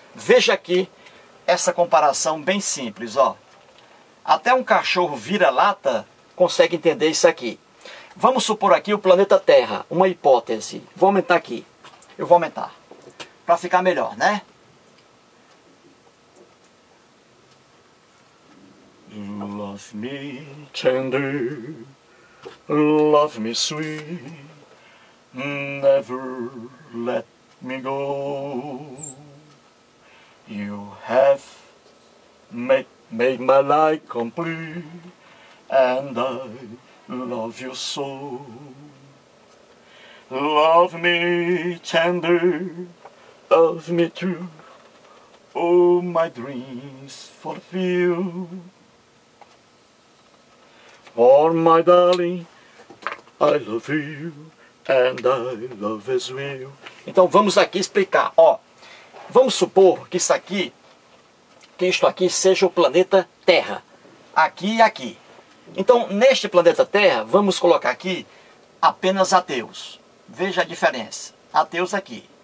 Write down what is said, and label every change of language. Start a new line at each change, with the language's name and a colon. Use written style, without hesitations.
Portuguese: Veja aqui essa comparação bem simples, ó. Até um cachorro vira-lata consegue entender isso aqui. Vamos supor aqui o planeta Terra, uma hipótese. Vou aumentar aqui. Eu vou aumentar, para ficar melhor, né?
English: Love me tender, love me sweet, never let me go. You have made my life complete, and I love you so. Love me tender, love me true, oh my dreams fulfill. For my darling, I love you, and I love as well.
Portuguese: Então vamos aqui explicar, ó. Vamos supor que isto aqui seja o planeta Terra, aqui e aqui. Então, neste planeta Terra, vamos colocar aqui apenas ateus. Veja a diferença. Ateus aqui.